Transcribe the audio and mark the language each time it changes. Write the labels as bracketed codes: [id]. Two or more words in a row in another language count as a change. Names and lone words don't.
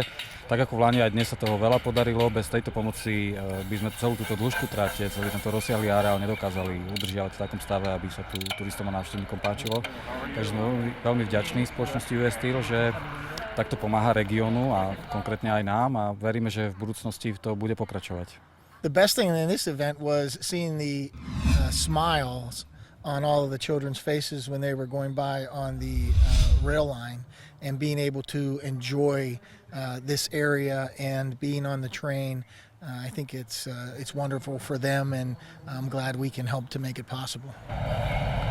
[sk] Tak ako v Lani aj dnes sa toho veľa podarilo, bez tejto pomoci by sme celú túto dĺžku trate, celý tento rozsiahly areál nedokázali udržiavať v takom stave, aby sa tu turistom a návštevníkom páčilo. Takže sme veľmi vďační spoločnosti US Steel, že takto pomáha regiónu a konkrétne aj nám a veríme, že v budúcnosti to bude pokračovať. [en] The best thing in this event was seeing the smiles on all of the children's faces when they were going by on the rail line and being able to enjoy this area and being on the train. I think it's wonderful for them and I'm glad we can help to make it possible.